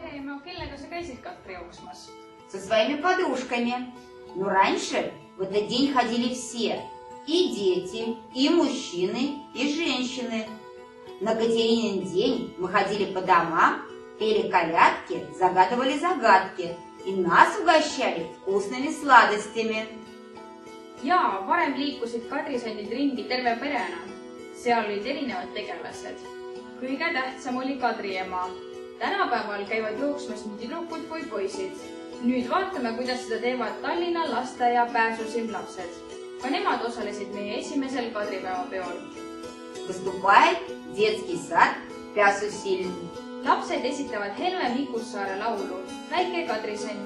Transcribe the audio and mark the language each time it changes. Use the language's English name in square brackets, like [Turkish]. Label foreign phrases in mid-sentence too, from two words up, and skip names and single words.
[Estonian] No kellega sa käisid Katri jooksmas? [Russian] Со своими подружками. Но раньше в этот день ходили все. И дети, и мужчины, и женщины. На Катеринин день мы ходили по домам, пели колядки, загадывали загадки. И нас угощали вкусными сладостями. [Estonian] Jaa, varem liikusid kadrisandid ringi terve perena. Seal olid erinevad tegelased. Kõige tähtsam oli Kadri ema. Tänapäeval käivad jooksmas nii tüdrukud kui poisid. Nüüd vaatame, kuidas seda teevad Tallinna lasteaia pääsusim lapsed. Ka nemad osalesid meie esimesel Kadripäeva peol. [Russian] Выступает детский сад Пясусиль. [Estonian] Lapsed esitavad Helme Mikussaare laulu Väike Kadrisand.